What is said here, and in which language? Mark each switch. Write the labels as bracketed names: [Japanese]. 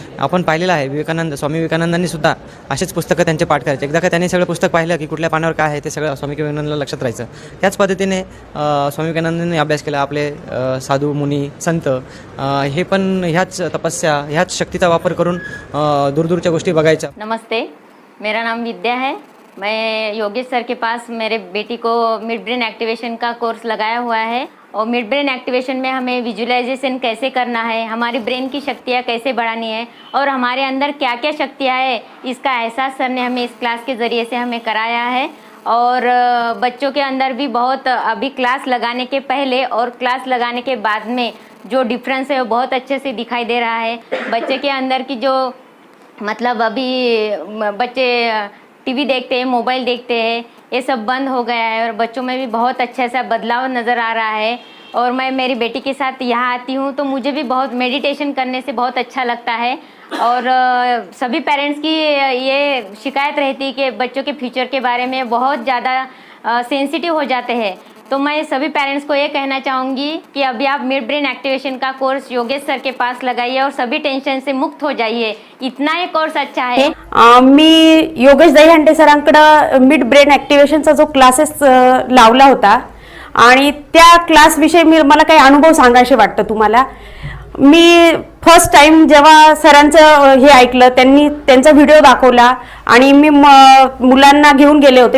[Marathi] आपण पाहिलेलं आहे स्वामी विवेकानंदांनी सुद्धा असेच पुस्तकं त्यांचे पाठ करायचे। एकदा का त्यांनी सगळं पुस्तक पाहिलं की कुठल्या पानावर काय आहे ते सगळं स्वामी विवेकानंदांना लक्षात राहायचं। त्याच पद्धतीने स्वामी विवेकानंदांनी अभ्यास केला। आपले साधू मुनी संत हे पण ह्याच तपस्या, ह्याच शक्तीचा वापर करून दूरदूरच्या गोष्टी बघायच्या। [Hindi] नमस्ते, मेरा नाम विद्या है। मैं योगेश सर के पास मेरे बेटी को मिड ब्रेन एक्टिवेशन का कोर्स लगाया हुआ है और मिड ब्रेन एक्टिवेशन में हमें विजुअलाइजेशन कैसे करना है, हमारी ब्रेन की शक्तियाँ कैसे बढ़ानी है और हमारे अंदर क्या क्या शक्तियाँ है, इसका एहसास सर ने हमें इस क्लास के ज़रिए से हमें कराया है। और बच्चों के अंदर भी बहुत अभी क्लास लगाने के पहले और क्लास लगाने के बाद में जो डिफरेंस है वो बहुत अच्छे से दिखाई दे रहा है। बच्चे के अंदर की जो मतलब अभी बच्चे TV देखते हैं, मोबाइल देखते हैं, ये सब बंद हो गया है और बच्चों में भी बहुत अच्छा सा बदलाव नज़र आ रहा है। और मैं मेरी बेटी के साथ यहाँ आती हूँ तो मुझे भी बहुत मेडिटेशन करने से बहुत अच्छा लगता है। और सभी पेरेंट्स की ये शिकायत रहती है कि बच्चों के फ्यूचर के बारे में बहुत ज़्यादा सेंसिटिव हो जाते हैं। तो मैं सभी पेरेंट्स को ये कहना चाहूँगी कि अभी आप मिड ब्रेन एक्टिवेशन का कोर्स योगेश सर के पास लगाइए और सभी टेंशन से मुक्त हो जाइए। इतना ये कोर्स अच्छा है। [Marathi] मी योगेश दहीहंडे सरांकडे मिड ब्रेन ॲक्टिव्हेशनचा जो क्लासेस लावला होता आणि त्या क्लासविषयी मला काही अनुभव सांगायचे वाटतं तुम्हाला। मी फर्स्ट टाइम जेव्हा सरांचं हे ऐकलं, त्यांनी त्यांचा व्हिडिओ दाखवला आणि मी मुलांना घेऊन गेले होते।